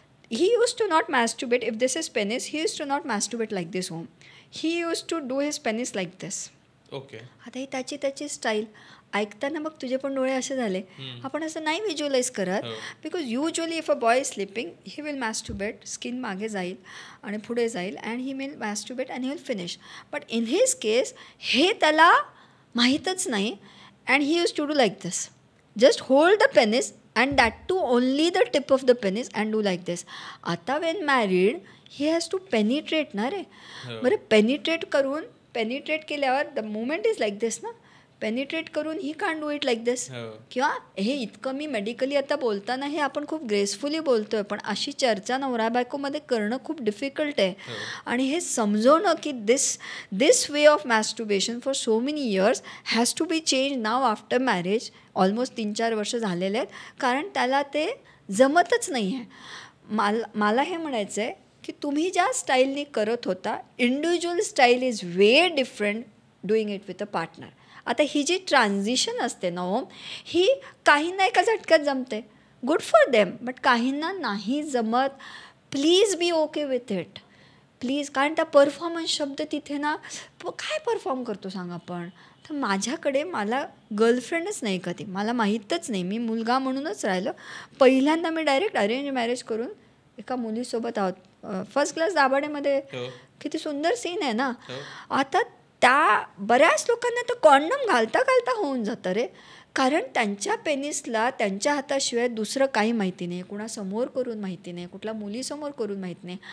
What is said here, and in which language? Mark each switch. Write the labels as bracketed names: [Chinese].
[English] He use to not masturbate, if this is penis, he use to not masturbate like this home, he use to do his penis like this. Okay. [Marathi] आता ही त्याची style ऐकताना मग तुझे पण डोळे असे झाले. आपण असं नाही व्हिज्युअलाइज करत, [English] because usually if a boy is sleeping, he will masturbate, [Marathi] skin मागे जाईल आणि पुढे जाईल, [English] And he will masturbate and he will finish. But in his case [Marathi] हे त्याला माहीतच नाही, [English] and he used to do like this, just hold the penis and that too only the tip of the penis and do like this. आता when married he has to penetrate ना रे. [Marathi] बरं, penetrate केल्यावर [English] the movement is like this ना, [Marathi] penetrate करून [English] He can't do it like this. [Marathi] किंवा हे इतकं मी medically आता बोलताना हे आपण खूप ग्रेसफुली बोलतोय, पण अशी चर्चा नवरा बायकोमध्ये करणं खूप डिफिकल्ट आहे. आणि हे समजवणं की [English] This way of masturbation for so many years has to be change now after marriage. [Marathi] Almost 3-4 वर्ष झालेले आहेत, कारण त्याला ते जमतच नाही आहे. मला हे म्हणायचं आहे की तुम्ही ज्या स्टाईलनी करत होता, [English] Individual style is way different doing it with a partner. [Marathi] आता ही जी ट्रान्झिशन असते ना ओम, ही काहींना एका झटक्यात जमते, [English] good for them, [Marathi] बट काहींना नाही जमत. [English] Please be okay with it, please. [Marathi] कारण त्या परफॉर्मन्स शब्द तिथे ना, काय परफॉर्म करतो सांग आपण. तर माझ्याकडे मला गर्लफ्रेंडच नाही कधी, मला माहीतच नाही, मी मुलगा म्हणूनच राहिलं. पहिल्यांदा मी डायरेक्ट अरेंज मॅरेज करून एका मुलीसोबत आहोत. फर्स्ट क्लास दाभाडेमध्ये किती सुंदर सीन आहे ना. आता त्या बऱ्याच लोकांना तर कॉन्डम घालता घालता होऊन जातं रे, कारण त्यांच्या पेनिसला त्यांच्या हाताशिवाय दुसरं काही माहिती नाही, कुणासमोर करून माहिती नाही, कुठल्या मुलीसमोर करून माहीत नाही.